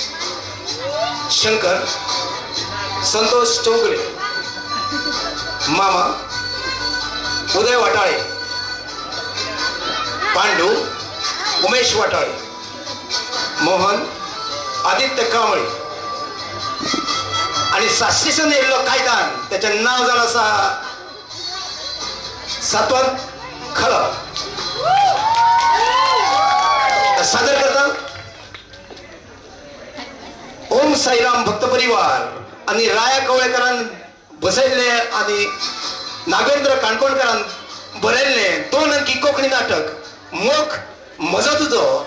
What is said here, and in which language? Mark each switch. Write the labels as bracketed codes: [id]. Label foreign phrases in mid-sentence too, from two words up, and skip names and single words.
[kok] शंकर संतोष चौगुले, मामा उदय वाटाळे, पांडू उमेश वाटाळे, मोहन आदित्य कांबळे आणि साक्षीसन येयल्लो कायदान त्याचं नाव जावन आसा सातवंत खलप. सादर करता ओम साईराम भक्त परिवार आणि राया कवळेकरान बसयल्ले आणि नागेंद्र काणकोणकरान बरयल्ले 2 अंकी कोंकणी नाटक मोग म्हजो तुजो.